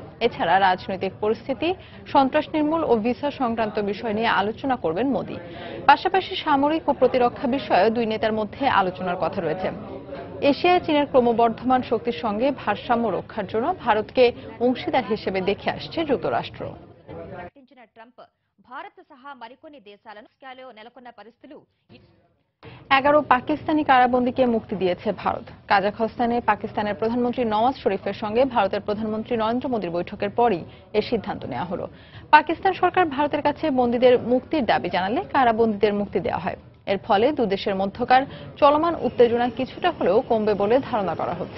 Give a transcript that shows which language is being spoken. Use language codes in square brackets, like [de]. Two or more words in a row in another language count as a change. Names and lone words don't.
[bn] এছাড়া রাজনৈতিক পরিস্থিতি, সন্ত্রাস নির্মূল ও ভিসা সংক্রান্ত বিষয় নিয়ে আলোচনা করবেন মোদী। পাশাপাশি সামরিক ও প্রতিরক্ষা বিষয়ে দুই নেতার মধ্যে আলোচনার কথা রয়েছে। এশিয়ায় চীনের ক্রমবর্ধমান শক্তির সঙ্গে ভারসাম্য রক্ষার জন্য ভারতকে অংশীদার হিসেবে দেখে আসছে যুক্তরাষ্ট্র। [te] భారత్ సహా మరికొన్ని దేశాలను స్కాలో నెలకొన్న పరిస్థితులు [bn] 11 পাকিস্তানি কারাবন্দীকে মুক্তি দিয়েছে ভারত। কাজাখস্তানে পাকিস্তানের প্রধানমন্ত্রী নওয়াজ শরীফের সঙ্গে ভারতের প্রধানমন্ত্রী নরেন্দ্র মোদীর বৈঠকের পরই এই সিদ্ধান্ত নেওয়া হলো। পাকিস্তান সরকার ভারতের কাছে বন্দীদের মুক্তির দাবি জানালে কারাবন্দীদের মুক্তি দেওয়া হয়। এর ফলে দুদেশের মধ্যকার চলমান উত্তেজনা কিছুটা হলেও কমবে বলে ধারণা করা হচ্ছে।